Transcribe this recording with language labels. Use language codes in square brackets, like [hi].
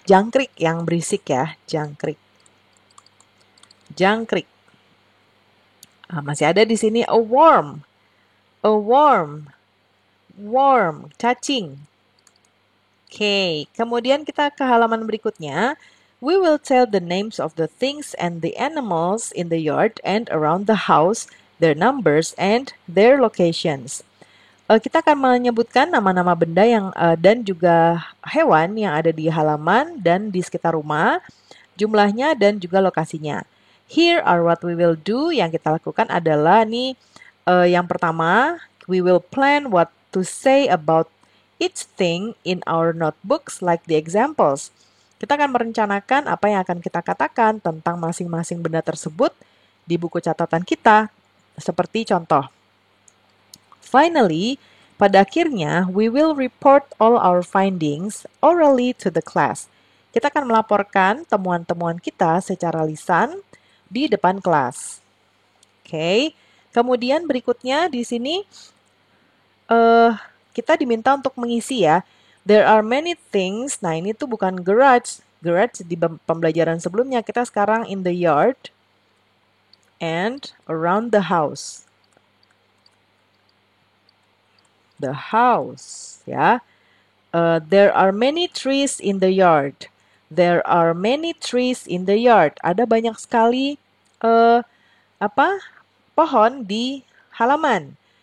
[id] Jangkrik yang berisik ya, jangkrik. Jangkrik. Masih ada di sini [en] a worm. A worm. [id] Worm, cacing. Oke, kemudian kita ke halaman berikutnya. [en] We will tell the names of the things and the animals in the yard and around the house, their numbers and their locations. [id] Kita akan menyebutkan nama-nama benda yang dan juga hewan yang ada di halaman dan di sekitar rumah, jumlahnya dan juga lokasinya. [en] Here are what we will do. [id] Yang kita lakukan adalah nih yang pertama, [en] we will plan what to say about each thing in our notebooks like the examples. [id] Kita akan merencanakan apa yang akan kita katakan tentang masing-masing benda tersebut di buku catatan kita, seperti contoh. [en] Finally, [id] pada akhirnya, [en] we will report all our findings orally to the class. [id] Kita akan melaporkan temuan-temuan kita secara lisan di depan kelas. Oke, kemudian berikutnya di sini kita diminta untuk mengisi ya. [en] There are many things. [id] Nah, ini tuh bukan garage. Garage di pembelajaran sebelumnya. Kita sekarang [en] in the yard and around the house. The house, ya. There are many trees in the yard. There are many trees in the yard. [id] Ada banyak sekali pohon di halaman.